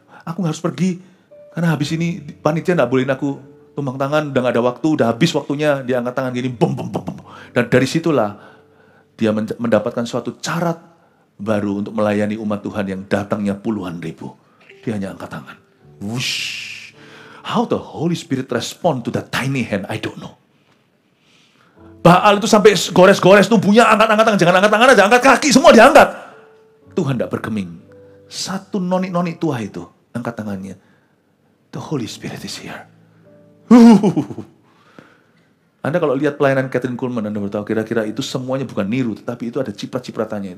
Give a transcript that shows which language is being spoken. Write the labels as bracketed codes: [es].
[id] Aku harus pergi, karena habis ini panitia nggak bolehin aku tumbang tangan, udah gak ada waktu, udah habis waktunya, dia angkat tangan gini, bum. Dan dari situlah, dia mendapatkan suatu syarat baru untuk melayani umat Tuhan yang datangnya puluhan ribu. Dia hanya angkat tangan. Whoosh. [en] How the Holy Spirit respond to that tiny hand, I don't know. [id] Baal itu sampai gores-gores tubuhnya, angkat-angkat tangan. Jangan angkat tangan aja, angkat kaki, semua diangkat. Tuhan tidak bergeming. Satu noni-noni tua itu, angkat tangannya. [en] The Holy Spirit is here. [id] Anda kalau lihat pelayanan Kathryn Kuhlman, Anda bertahu kira-kira itu semuanya bukan niru, tetapi itu ada ciprat-cipratannya.